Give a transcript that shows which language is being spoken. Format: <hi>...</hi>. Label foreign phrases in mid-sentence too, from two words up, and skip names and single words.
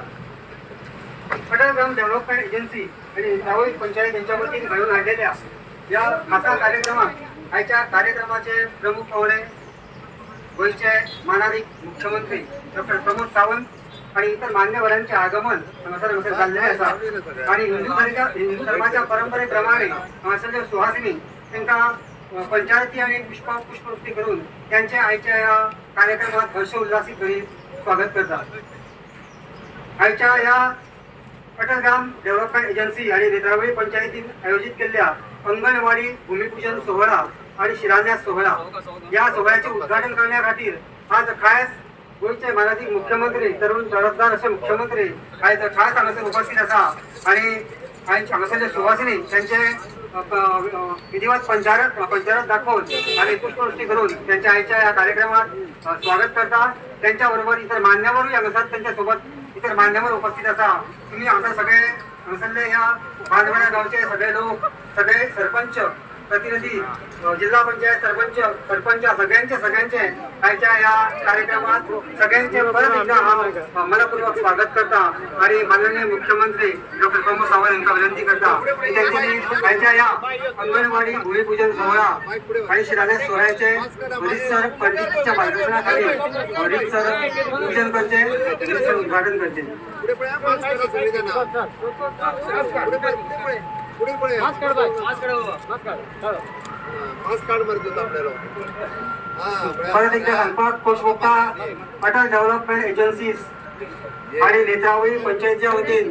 <mr>अटल ग्राम डेव्हलपमेंट एजन्सी आणि नेत्रावळी पंचायत यांच्या वतीन घडवून आणलेल्या या खासा कार्यक्रमात आजच्या कार्यक्रमाचे प्रमुख पाहुणे गोयचे माननीय मुख्यमंत्री डॉक्टर प्रमोद सावंत आणि इतर मान्यवरांचे आगमन</mr> <kok>हांगासर जाल्लेले आसा.</kok> <mr>आणि हिंदू धर्माच्या परंपरेप्रमाणे हांगासरले सुहासिनी तांकां पंचायती आणि पुष्पवृष्टी करून त्यांचे आयच्या या कार्यक्रमात हर्ष उल्हासित करीत स्वागत करतात. आयच्या या अटल ग्राम डेव्हलपमेंट एजन्सी आणि नेत्रावळी पंचायतीन आयोजित केलेल्या अंगणवाडी भूमिपूजन सोहळा आणि शिलान्यास सोहळा या सोहळ्याचे उद्घाटन करण्या खातीर आज खास गोयचे माननीय मुख्यमंत्री तरुण जबाबदार असे मुख्यमंत्री आज खास</mr> <kok>हांगासर उपस्थित आसा.</kok> <mr>आणि हांगासरले सुवासिनी त्यांचे विधिवत पंचारत दाखवून आणि पुष्पवृष्टी करून त्यांच्या आयच्या या कार्यक्रमात स्वागत करतात. त्यांच्याबरोबर इतर मान्यवरही हांगासर त्यांच्या सोबत इतर मान्यवर उपस्थित आसा. तुम्ही हांगासर सगळे हांगासरले ह्या बांदवड्या गावचे सगळे लोक, सगळे सरपंच प्रतिनिधी, जिल्हा पंचायत सरपंच सगळ्यांचे आयच्या या कार्यक्रमात सगळ्यांचे परत एकदा मनपूर्वक स्वागत करता. आणि माननीय मुख्यमंत्री डॉक्टर प्रमोद सावंत यांना विनंती करता की त्यांनी आयच्या या अंगणवाडी भूमिपूजन सोहळा आणि शिलान्यास सोहळ्याचे रीतसर पंडितच्या मार्गदर्शनाखाली रीतसर पूजन करचे, रीतसर उद्घाटन करचे. परत एकदा सांगपाक पोषमुक्ता अटल डेव्हलपमेंट एजन्सीज आणि नेत्रावळी पंचायतच्या वतीन</mr>